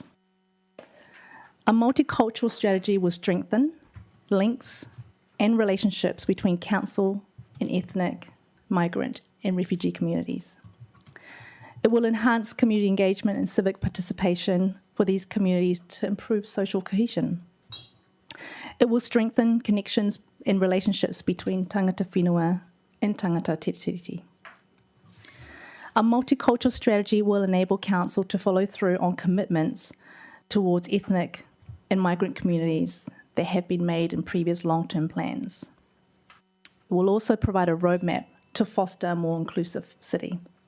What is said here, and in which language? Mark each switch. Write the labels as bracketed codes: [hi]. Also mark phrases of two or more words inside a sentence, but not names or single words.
[en] A multicultural strategy will strengthen links and relationships between council and ethnic, migrant and refugee communities. It will enhance community engagement and civic participation for these communities to improve social cohesion. It will strengthen connections and relationships between [mi] tangata whenua [en] and [mi] tangata tiriti. [en] A multicultural strategy will enable Council to follow through on commitments towards ethnic and migrant communities that have been made in previous long-term plans. It will also provide a roadmap to foster a more inclusive city.